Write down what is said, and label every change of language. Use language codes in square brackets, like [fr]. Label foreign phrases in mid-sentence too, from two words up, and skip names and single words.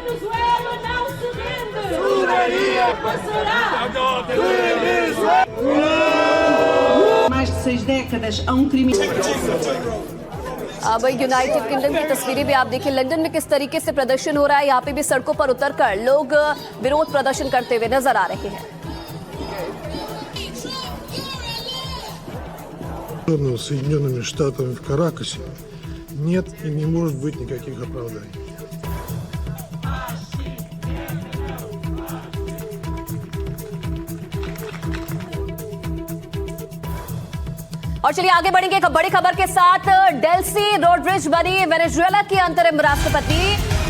[hi] अब यूनाइटेड किंगडम की तस्वीरें भी आप देखिए। लंदन में किस तरीके से प्रदर्शन हो रहा है, यहाँ पे भी सड़कों पर उतरकर लोग विरोध प्रदर्शन करते हुए नजर आ रहे हैं। [ru] Соединенными Штатами в Каракасе нет и не может быть никаких оправданий. [hi] और चलिए आगे बढ़ेंगे एक बड़ी खबर के साथ। डेल्सी रोड्रिग्स बनी वेनेजुएला की अंतरिम राष्ट्रपति।